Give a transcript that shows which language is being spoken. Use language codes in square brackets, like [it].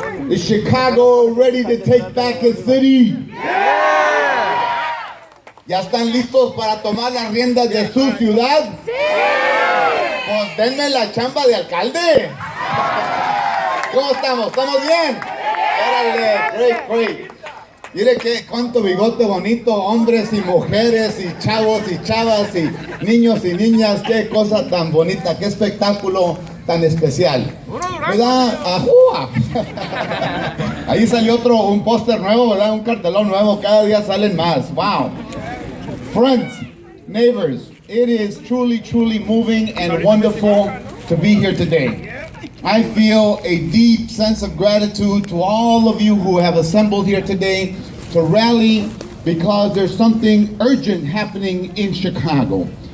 [en] Is Chicago ready to take back its city? [es] ¿Ya están listos para tomar las riendas de su ciudad? Pues denme la chamba de alcalde. ¿Cómo estamos? ¿Estamos bien? Órale, [en] great. [es] Mire que cuánto bigote bonito, hombres y mujeres y chavos y chavas y niños y niñas, qué cosa tan bonita, qué espectáculo tan especial. ¿Verdad? ¡Ajúa! Ahí salió un póster nuevo, ¿verdad? Un cartelón nuevo, cada día salen más. [en] ¡Wow! Friends, neighbors, it is truly, truly moving and wonderful to be here today. I feel a deep sense of gratitude to all of you who have assembled here today to rally because there's something urgent happening in Chicago.